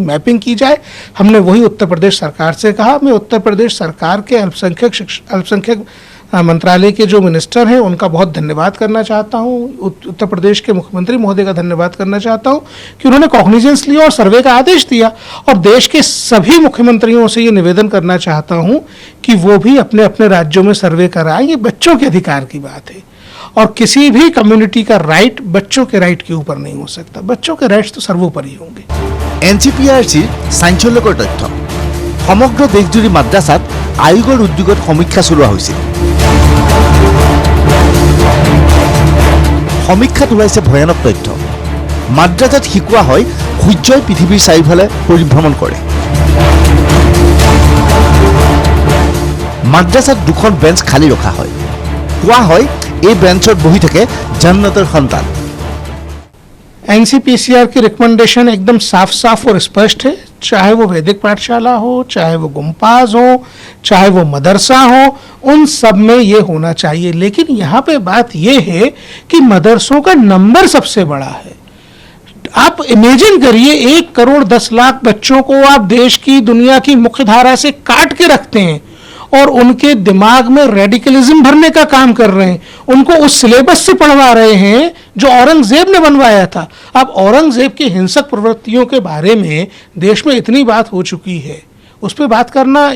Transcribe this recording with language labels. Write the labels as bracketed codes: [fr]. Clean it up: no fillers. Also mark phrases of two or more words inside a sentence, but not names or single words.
[hi] मैपिंग की जाए हमने वही उत्तर प्रदेश सरकार से कहा मैं उत्तर प्रदेश सरकार के अल्पसंख्यक मंत्रालय के जो मिनिस्टर हैं उनका बहुत धन्यवाद करना चाहता हूँ उत्तर प्रदेश के मुख्यमंत्री महोदय का धन्यवाद करना चाहता हूँ कि उन्होंने कॉग्निजेंस लिया और सर्वे का आदेश दिया और देश के सभी मुख्यमंत्रियों से ये निवेदन करना चाहता हूँ कि वो भी अपने अपने राज्यों में सर्वे कराएं ये बच्चों के अधिकार की बात है और किसी भी कम्युनिटी का राइट बच्चों के राइट के ऊपर नहीं हो सकता बच्चों के राइट्स तो सर्वोपरि होंगे [as] NCPRCৰ চাঞ্চল্যকৰ তথ্য সমগ্ৰ দেশজুৰি মাদ্ৰাসাত আয়োগৰ উদ্যোগত সমীক্ষা চলোৱা হৈছিল সমীক্ষাত ওলাইছে ভয়ানক তথ্য মাদ্ৰাসাত শিকোৱা হয় সূৰ্যই পৃথিৱীৰ চাৰিওফালে পৰিভ্ৰমণ কৰে মাদ্ৰাসাত 2খন বেঞ্চ খালী ৰখা হয় কোৱা হয় এই বেঞ্চত বহি থাকে জান্নাতৰ সন্তান [hi] NCPCR की रिकमेंडेशन एकदम साफ साफ और स्पष्ट है चाहे वो वैदिक पाठशाला हो चाहे वो गुम्पाज हो चाहे वो मदरसा हो उन सब में ये होना चाहिए लेकिन यहाँ पे बात ये है कि मदरसों का नंबर सबसे बड़ा है आप इमेजिन करिए 1 करोड़ 10 लाख बच्चों को आप देश की दुनिया की मुख्य धारा से काट के रखते हैं और उनके दिमाग में रेडिकलिज्म भरने का काम कर रहे हैं उनको उस सिलेबस से पढ़वा रहे हैं जो औरंगजेब ने बनवाया था अब औरंगजेब की हिंसक प्रवृत्तियों के बारे में देश में इतनी बात हो चुकी है उस पर बात करना